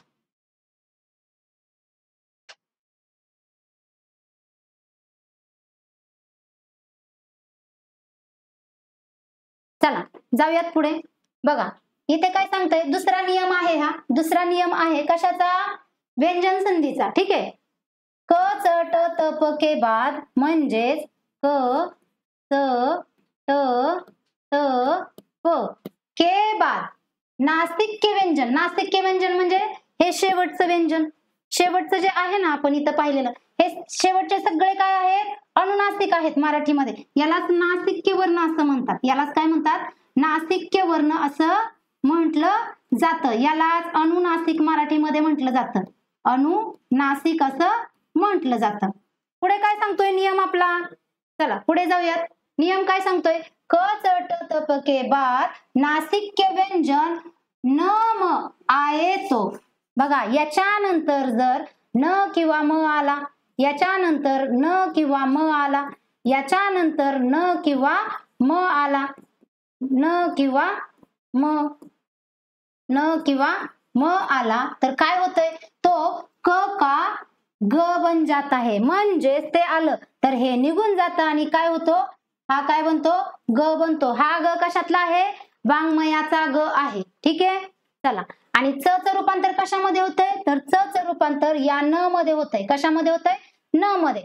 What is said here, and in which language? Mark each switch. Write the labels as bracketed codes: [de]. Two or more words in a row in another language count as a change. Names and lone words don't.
[mr] चला जाऊयात पुढे. बघा, इथे काय सांगतंय? दुसरा नियम आहे हा. दुसरा नियम आहे कशाचा? व्यंजन संधीचा. ठीक आहे. क च ट त प [hi] के बाद [mr] म्हणजेच क च ट त प [hi] के बाद [mr] नासिक्य व्यंजन. नासिक्य व्यंजन म्हणजे हे शेवटचं व्यंजन. शेवटचं जे आहे ना आपण इथं पाहिलेलं, हे शेवटचे सगळे काय आहेत? अनुनासिक आहेत मराठीमध्ये. यालाच नासिक्य वर्ण असं म्हणतात. यालाच काय म्हणतात? नासिक्य वर्ण असं म्हटलं जातं. यालाच अनुनासिक मराठीमध्ये म्हटलं जातं. अनुनासिक असं म्हटलं जातं. पुढे काय सांगतोय नियम आपला? चला पुढे जाऊयात. नियम काय सांगतोय? [hi] क च ट त प के बाद नासिक्य व्यंजन न म आये तो. [mr] बघा, याच्यानंतर जर न किंवा म आला, याच्यानंतर न किंवा म आला, याच्यानंतर न किंवा म आला, न किंवा म आला तर काय होतंय? [hi] तो क का ग बन जाता है. [mr] म्हणजेच ते आलं तर हे निघून जातं आणि काय होतो? हा काय बनतो? ग बनतो. हा ग कशातला आहे? वाङ्मयाचा ग आहे. ठीक आहे. चला, आणि च चं रूपांतर कशामध्ये होतंय? तर च चं रूपांतर या न मध्ये होतंय. कशामध्ये होतंय? न मध्ये.